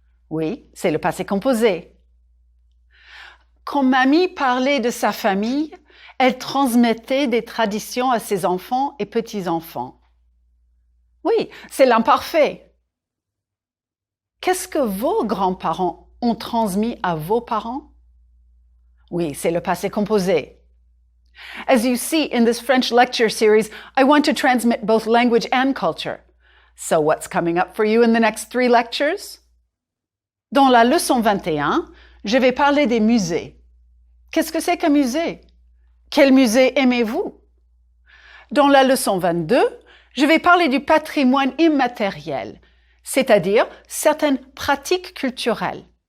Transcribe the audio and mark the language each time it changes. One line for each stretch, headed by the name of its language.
French: Oui, c'est le passé composé. Quand mamie parlait de sa famille, elle transmettait des traditions à ses enfants et petits-enfants. Oui, c'est l'imparfait. Qu'est-ce que vos grands-parents ont transmis à vos parents? Oui, c'est le passé composé.
English: As you see in this French lecture series, I want to transmit both language and culture. So what's coming up for you in the next 3 lectures?
French: Dans la leçon 21, je vais parler des musées. Qu'est-ce que c'est qu'un musée? Quel musée aimez-vous? Dans la leçon 22, je vais parler du patrimoine immatériel, c'est-à-dire certaines pratiques culturelles.